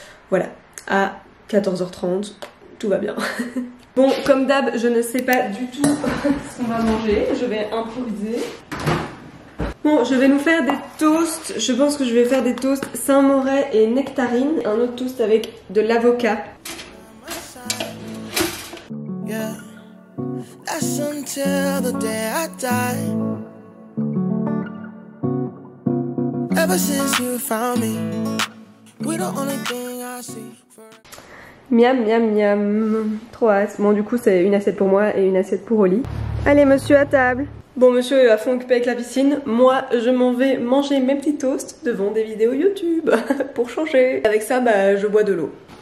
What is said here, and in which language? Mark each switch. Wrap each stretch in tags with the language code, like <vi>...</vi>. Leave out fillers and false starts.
<fr>Voilà, à 14h30, tout va bien. Bon, comme d'hab, je ne sais pas du tout ce qu'on va manger, je vais improviser. Bon, je vais nous faire des toasts. Je pense que je vais faire des toasts Saint-Moret et nectarine. Un autre toast avec de l'avocat.</fr> <en>Yeah, that's until the day I die. Ever since you found me, we're the only thing I see.</en> <fr>Miam, miam, miam. Trop hâte. Bon, du coup, c'est une assiette pour moi et une assiette pour Oli. Allez, monsieur, à table. Bon, monsieur est à fond occupé avec la piscine. Moi, je m'en vais manger mes petits toasts devant des vidéos YouTube pour changer. Avec ça, bah, je bois de l'eau.</fr>